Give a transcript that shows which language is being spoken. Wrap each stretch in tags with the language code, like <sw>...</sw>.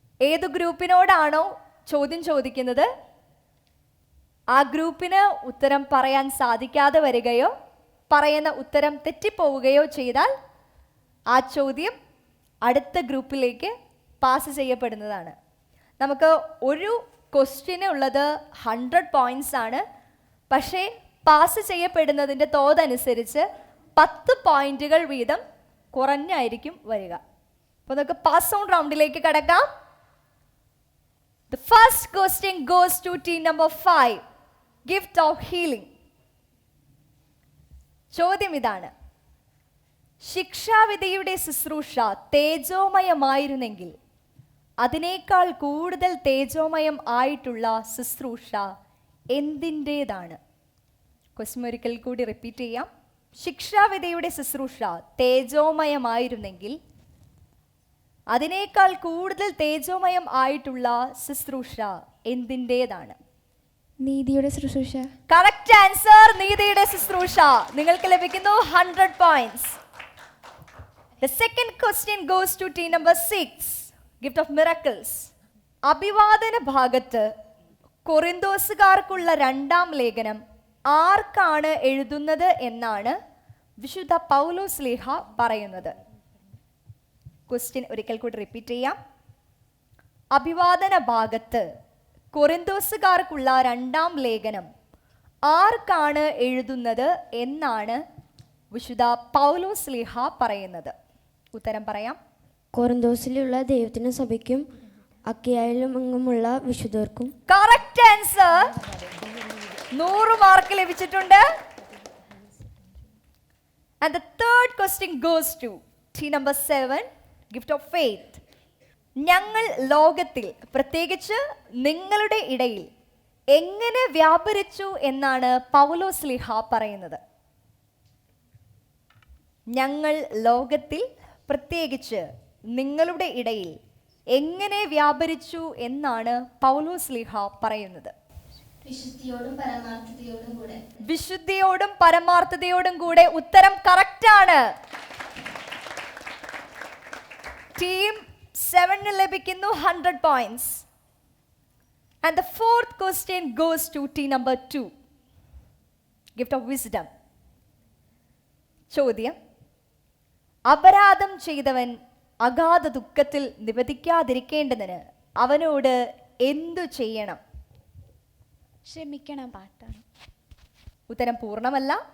<ml>ഏതു ഗ്രൂപ്പിനോടാണോ ചോദ്യം ചോദിക്കുന്നത് ആ ഗ്രൂപ്പിന് ഉത്തരം പറയാൻ സാധിക്കാതെ വരികയോ പറയുന്ന ഉത്തരം തെറ്റിപ്പോവുകയോ ചെയ്താൽ ആ ചോദ്യം അടുത്ത ഗ്രൂപ്പിലേക്ക് പാസ് ചെയ്യപ്പെടുന്നതാണ്. നമുക്ക് ഒരു ക്വസ്റ്റ്യന് ഉള്ളത് 100 പോയിന്റ്സ് ആണ്. പക്ഷേ പാസ് ചെയ്യപ്പെടുന്നതിൻ്റെ തോതനുസരിച്ച് 10 പോയിന്റുകൾ വീതം കുറഞ്ഞായിരിക്കും വരിക. അപ്പോൾ നമുക്ക് പാസ് ഓൺ റൗണ്ടിലേക്ക് കടക്കാം.</ml> <en>The first question goes to team number 5, gift of healing.</en> <ml>ചോദ്യം ഇതാണ്: ശിക്ഷാവിധിയുടെ ശുശ്രൂഷ തേജോമയമായിരുന്നെങ്കിൽ അതിനേക്കാൾ കൂടുതൽ തേജോമയം ആയിട്ടുള്ള ശുശ്രൂഷ എന്തിൻ്റേതാണ്? ക്വസ്റ്റ്യൻ ഒരിക്കൽ കൂടി റിപ്പീറ്റ് ചെയ്യാം. ശിക്ഷാവിധിയുടെ ശുശ്രൂഷ തേജോമയമായിരുന്നെങ്കിൽ അതിനേക്കാൾ കൂടുതൽ തേജോമയം ആയിട്ടുള്ള ശുശ്രൂഷ എന്തിൻ്റേതാണ്? നീതിയുടെ ശുശ്രൂഷ. കറക്റ്റ് ആൻസർ, നീതിയുടെ ശുശ്രൂഷ. നിങ്ങൾക്ക് ലഭിക്കുന്നു 100 points.</ml> <en>The second question goes to team number 6, gift of miracles.</en> <ml>അഭിവാദന ഭാഗത്ത് കൊറിന്തോസുകാർക്കുള്ള 2-ാം ലേഖനം ആർക്കാണ് എഴുതുന്നത് എന്നാണ് വിശുദ്ധ പൗലോസ്ലീഹ പറയുന്നത്? ക്വസ്റ്റ്യൻ ഒരിക്കൽ കൂടി റിപ്പീറ്റ് ചെയ്യാം. അഭിവാദന ഭാഗത്ത് കൊറിന്തോസുകാർക്കുള്ള 2-ാം ലേഖനം ആർക്കാണ് എഴുതുന്നത് എന്നാണ് വിശുദ്ധ പൗലോസ്ലീഹ പറയുന്നത്? ഉത്തരം പറയാം. കൊറിന്തോസിലുള്ള ദൈവത്തിന്റെ സഭയ്ക്കും അക്കയായിലുമെങ്ങുമുള്ള വിശുദ്ധർക്കും. Correct answer. 100 മാർക്ക് ലഭിച്ചിട്ടുണ്ട്.</ml> <en>And the third question goes to team number 7, gift of faith.</en> <ml>ഞങ്ങൾ ലോകത്തിൽ, പ്രത്യേകിച്ച് നിങ്ങളുടെ ഇടയിൽ എങ്ങനെ വ്യാപരിച്ചു എന്നാണ് പൗലോസ്ലീഹ പറയുന്നത്? ഞങ്ങൾ ലോകത്തിൽ, പ്രത്യേകിച്ച് നിങ്ങളുടെ ഇടയിൽ എങ്ങനെ വ്യാപരിച്ചു എന്നാണ് പൗലോസ്ലീഹ പറയുന്നത്? വിശുദ്ധിയോടും പരമാർത്ഥതയോടും കൂടെ. വിശുദ്ധിയോടും പരമാർത്ഥതയോടും കൂടെ. ഉത്തരം കറക്റ്റ് ആണ്. ടീം 7 ലഭിക്കുന്നു 100 points.</ml> <en>And the fourth question goes to team number 2, gift of wisdom.</en> <ml>ചോദ്യം: അപരാധം ചെയ്തവൻ അഗാധ ദുഃഖത്തിൽ നിവദിക്കാതിരിക്കേണ്ടതിന് അവനോട് എന്തു ചെയ്യണം? ക്ഷമിക്കണം. പാട്ടാണ്. ഉത്തരം പൂർണ്ണമല്ല.</ml>